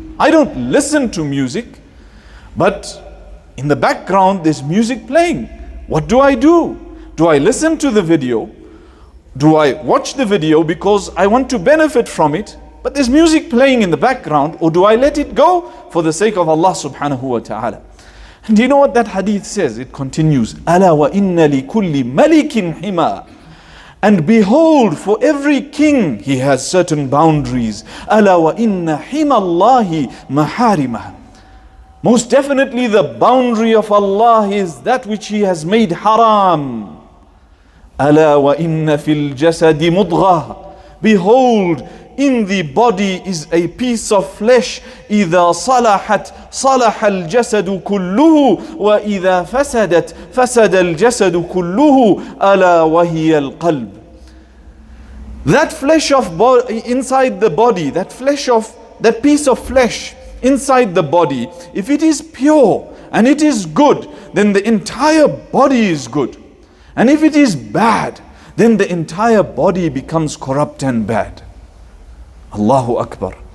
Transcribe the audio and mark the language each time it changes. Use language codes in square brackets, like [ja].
[en] I don't listen to music, but in the background there's music playing. What do? Do I listen to the video? Do I watch the video because I want to benefit from it, but there's music playing in the background? Or do I let it go for the sake of Allah subhanahu wa ta'ala? And do you know what that hadith says? It continues, [ar] أَلَا وَإِنَّ لِكُلِّ مَلِكٍ حِمَى. [en] And behold, for every king he has certain boundaries. [ar] أَلَا وَإِنَّ حِمَى اللَّهِ مَحَارِمَهُ. [en] Most definitely the boundary of Allah is that which He has made haram. [ar] أَلَا وَإِنَّ فِي الْجَسَدِ مُضْغَةً. [en] Behold, in the body is a piece of flesh. [ar] إذا صلحت صلح الجسد كله وإذا فسدت فسد الجسد كله ألا وهي القلب. [en] That flesh of inside the body, that piece of flesh inside the body, if it is pure and it is good, then the entire body is good. And if it is bad, then the entire body becomes corrupt and bad. Allahu Akbar.